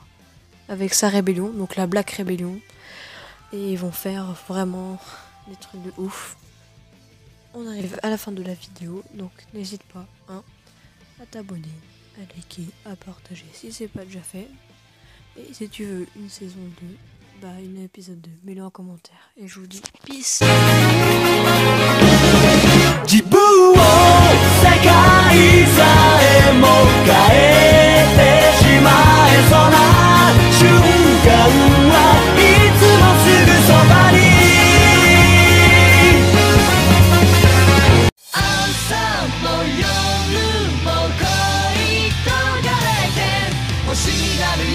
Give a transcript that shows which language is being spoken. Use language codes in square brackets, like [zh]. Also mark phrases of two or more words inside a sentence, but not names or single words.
[fr] Avec sa rébellion, donc la Black Rebellion. Et ils vont faire vraiment des trucs de ouf. On arrive à la fin de la vidéo, donc n'hésite pas hein, à t'abonner, à liker, à partager si c'est pas déjà fait. Et si tu veux une saison 2, bah une épisode 2, mets-le en commentaire. Et je vous dis peace. [ja] 自分を世界さえも変えてしまえそうな瞬間はいつもすぐそばに朝も夜も恋焦がれて星になるよ